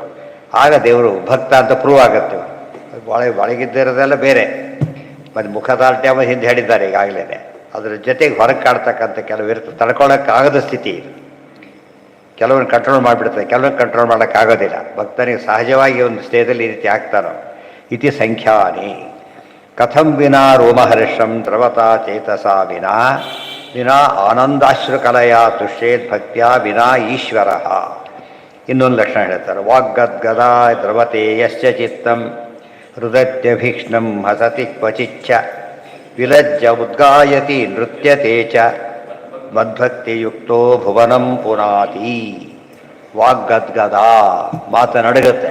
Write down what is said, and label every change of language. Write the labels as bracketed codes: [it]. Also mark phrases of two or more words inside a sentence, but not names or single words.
[kn] ಆಗ ದೇವರು ಭಕ್ತ ಅಂತ ಪ್ರೂವ್ ಆಗುತ್ತೆ. ಒಳಗಿದ್ದಿರೋದೆಲ್ಲ ಬೇರೆ, ಮತ್ತು ಮುಖದಾರ್ಢ್ಯ ಹಿಂದೆ ಹೇಳಿದ್ದಾರೆ ಈಗಾಗಲೇ. ಅದರ ಜೊತೆಗೆ ಹೊರಗೆ ಕಾಡ್ತಕ್ಕಂಥ ಕೆಲವು ಇರ್ತದೆ, ತಡ್ಕೊಳ್ಳೋಕ್ಕಾಗದ ಸ್ಥಿತಿ ಇದು. ಕೆಲವನ್ನ ಕಂಟ್ರೋಲ್ ಮಾಡಿಬಿಡ್ತಾರೆ, ಕೆಲವನ್ನ ಕಂಟ್ರೋಲ್ ಮಾಡೋಕ್ಕಾಗೋದಿಲ್ಲ. ಭಕ್ತನಿಗೆ ಸಹಜವಾಗಿ ಒಂದು ಸ್ಟೇಜಲ್ಲಿ ಈ ರೀತಿ ಆಗ್ತಾರೋ. [sa] ಇತಿ ಸಂಖ್ಯಾನಿ. ಕಥಂ ವಿನಾ ರೋಮಹರ್ಷಂ ದ್ರವತಾ ಚೇತಸಾ ವಿನಾ ಆನಂದಾಶ್ರುಕಲಯ ತುಷ್ಯೇದ್ ಭಕ್ತ್ಯಾ ವಿನಾ ಈಶ್ವರ. [kn] ಇನ್ನೊಂದು ಲಕ್ಷಣ ಹೇಳ್ತಾರೆ. [sa] ವಾಗ್ಗದ್ಗದಾ ದ್ರವತೆ ಯಶ್ಚ ಚಿತ್ತಂ ಹೃದತ್ಯಭೀಕ್ಷ್ಣಂ ಹಸತಿ ಕ್ವಚಿಚ್ಚ ವಿಲಜ್ಜ ಉದ್ಗಾಯತಿ ನೃತ್ಯತೆ ಚ ಮದ್ಭಕ್ತಿಯುಕ್ತೋ ಭುವನಂ ಪುನಾತಿ. [kn] ವಾಗ್ಗದ್ಗದ, ಮಾತನಡಗುತ್ತೆ.